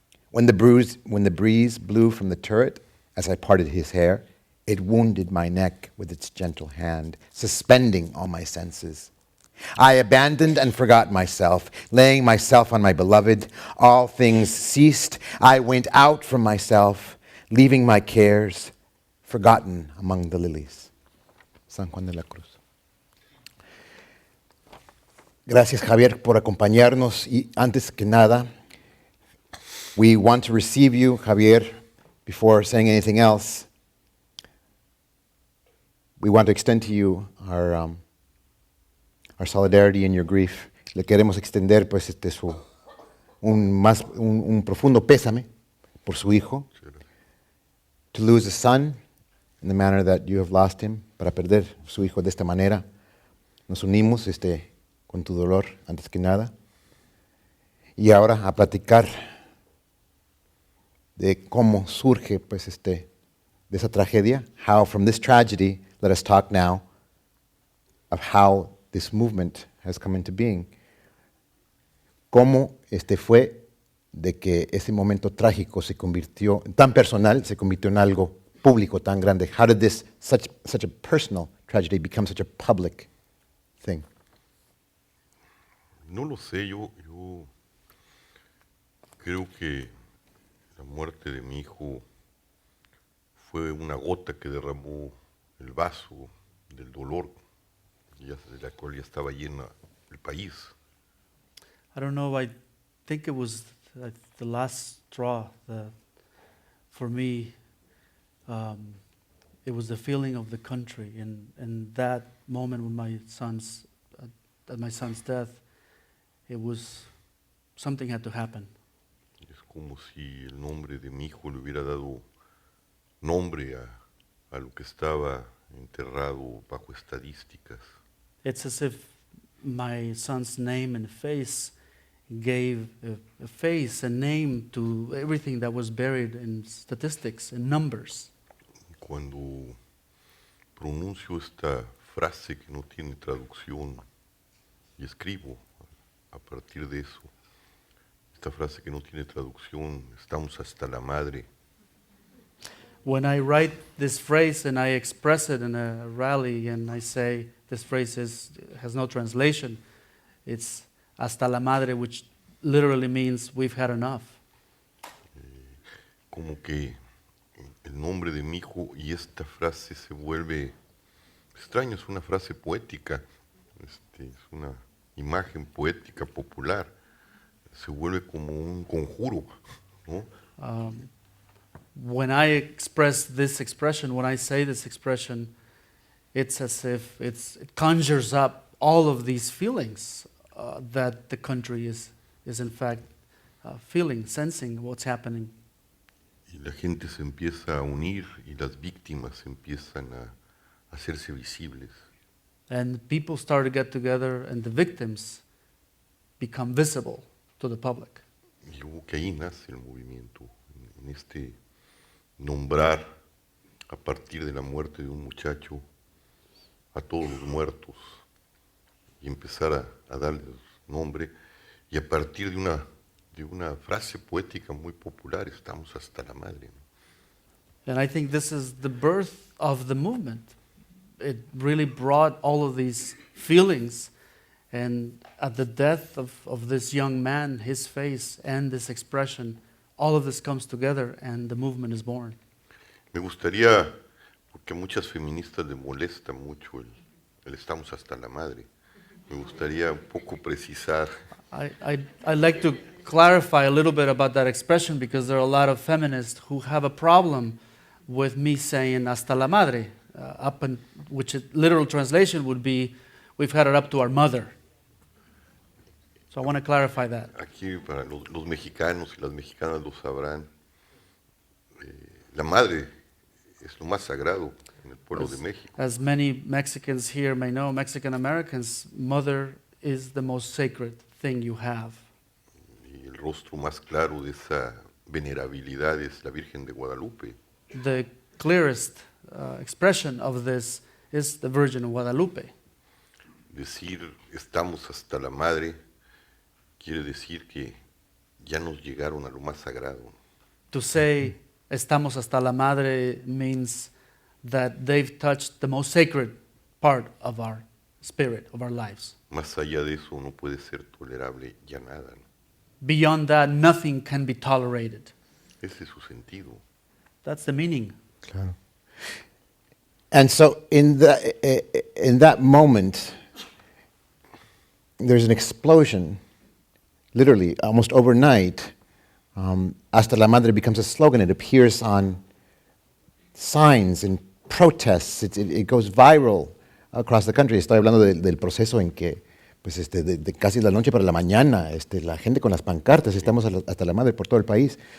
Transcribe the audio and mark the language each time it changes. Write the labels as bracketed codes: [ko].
[en] When the breeze blew from the turret, as I parted his hair, it wounded my neck with its gentle hand, suspending all my senses. I abandoned and forgot myself, laying myself on my beloved. All things ceased. I went out from myself, leaving my cares, forgotten among the lilies. [es] San Juan de la Cruz. Gracias, Javier, por acompañarnos. Y antes que nada, [en] we want to receive you, Javier, before saying anything else. We want to extend to you our solidarity in your grief. [es] Le queremos extender pues un profundo pésame por su hijo. [en] To lose a son in the manner that you have lost him, [es] para perder su hijo de esta manera. Nos unimos con tu dolor antes que nada. Y ahora a platicar de cómo surge pues de esa tragedia. [en] How from this tragedy, let us talk now of how this movement has come into being. [es] Cómo fue de que ese momento trágico se convirtió, tan personal, se convirtió en algo público tan grande. [en] How did this, such a personal tragedy become such a public thing? [es] No lo sé, yo creo que la muerte de mi hijo fue una gota que derramó el vaso del dolor de la cual ya estaba llena el país. [en] I don't know, I think it was the last straw. For me, it was the feeling of the country. And that moment when at my son's death, it was, something had to happen. [es] Es como si el nombre de mi hijo le hubiera dado nombre a lo que estaba enterrado bajo estadísticas. [en] It's as if my son's name and face gave a face, a name to everything that was buried in statistics and numbers. [es] Cuando pronuncio esta frase que no tiene traducción y escribo a partir de eso, esta frase que no tiene traducción, estamos hasta la madre. [en] When I write this phrase and I express it in a rally and I say this phrase has no translation, it's [es] hasta la madre, [en] which literally means we've had enough. [es] Como que el nombre de mi hijo y esta frase se vuelve extraño, es una frase poética, es una imagen poética popular, se vuelve como un conjuro, ¿no? [en] When I express this expression, when I say this expression, it's as if it conjures up all of these feelings that the country is in fact feeling, sensing what's happening. [es] Y la gente se empieza a unir y las víctimas empiezan a hacerse visibles. [en] And people start to get together and the victims become visible to the public. [es] Y yo creo que ahí nace el movimiento, en este nombrar a partir de la muerte de un muchacho a todos los muertos y empezar a darles nombre y a partir de una frase poética muy popular, estamos hasta la madre. [en] And I think this is the birth of the movement. It really brought all of these feelings, and at the death of this young man, his face and this expression, all of this comes together and the movement is born. [es] Me gustaría, porque a muchas feministas les molesta mucho el estamos hasta la madre, me gustaría un poco precisar. [en] I'd like to clarify a little bit about that expression because there are a lot of feminists who have a problem with me saying [es] hasta la madre, [en] which literal translation would be, we've had it up to our mother. So I want to clarify that. [es] Aquí para los mexicanos y las mexicanas lo sabrán, la madre es lo más sagrado en el pueblo de México. [en] As many Mexicans here may know, Mexican Americans, mother is the most sacred thing you have. [es] Y el rostro más claro de esa venerabilidad es la Virgen de Guadalupe. [en] The clearest expression of this is the Virgin of Guadalupe. [es] Decir estamos hasta la madre quiere decir que ya nos llegaron a lo más sagrado. [en] To say [es] estamos hasta la madre [en] means that they've touched the most sacred part of our spirit, of our lives. [es] Más allá de eso no puede ser tolerable ya nada, ¿no? [en] Beyond that, nothing can be tolerated. [es] Ese es su sentido. [en] That's the meaning. [es] Claro. [en] And so in that moment, there's an explosion, literally, almost overnight. [es] Hasta la Madre [en] becomes a slogan. It appears on signs and protests. It goes viral across the country. [es] Estoy hablando del proceso en que, pues, de casi la noche para la mañana, la gente con las pancartas, estamos hasta la Madre por todo el país.